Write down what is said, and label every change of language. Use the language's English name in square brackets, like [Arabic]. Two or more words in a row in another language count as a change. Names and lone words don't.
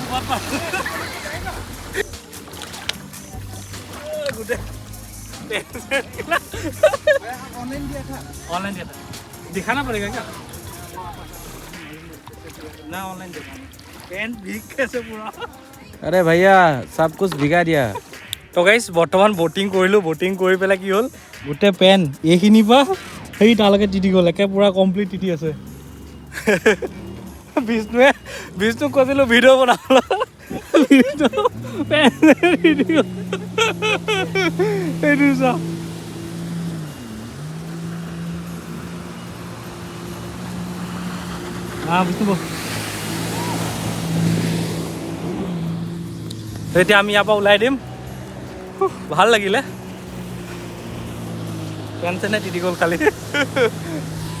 [Hindi] ऑनलाइन दिया था दिखाना पड़ेगा क्या ना ऑनलाइन दिखाना पेन भीग कैसे पूरा अरे भैया सब कुछ भिगा दिया [Assamese] তো গাইছ বৰ্তমান বটিং কৰিলোঁ বটিং কৰি পেলাই কি হ'ল গোটেই পেন এইখিনিৰ পৰা সেই তালৈকে তিতি গ'ল একে পূৰা কমপ্লিট তিতি আছে বিষ্ণুক কৈছিলোঁ ভিডিঅ' বনাবলৈ পেন তিতি গ'ল এইটো চা বিষ্ণু বল এতিয়া আমি ইয়াৰ পৰা ওলাই দিম ভাল লাগিলে পেন চেনে তিতি গ'ল খালি